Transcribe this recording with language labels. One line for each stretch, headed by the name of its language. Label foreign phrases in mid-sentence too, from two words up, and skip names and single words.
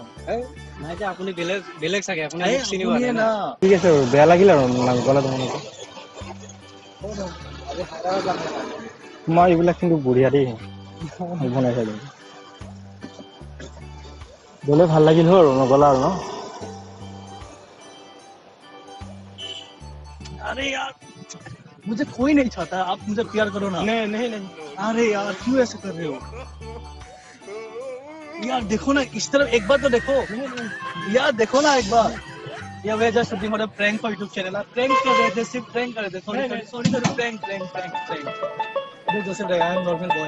Assamese: নাই যে আপুনি বেলেগ চাগে আপুনি এই চিনি পোৱা নাই আপুনিয়ে না ঠিক আছে আৰু বেয়া লাগিল আৰু নাগলা তোমালোকে তোমাৰ এইবিলাক কিন্তু বঢ়িয়া দেই বনাইছা কিন্তু গ'লে ভাল লাগিল হয় আৰু নগলা আৰু ন
Hindi: अरे यार मुझे कोई नहीं चाहता आप मुझे प्यार करो ना नहीं अरे यार क्यों ऐसे कर रहे हो यार देखो ना इस तरफ एक बार तो देखो यार देखो ना एक बार या
English: we just shooting for prank for YouTube channel
Hindi: प्रैंक कर रहे थे सिर्फ प्रैंक कर रहे थे
English: sorry prank This is just a prank. I am normal boy.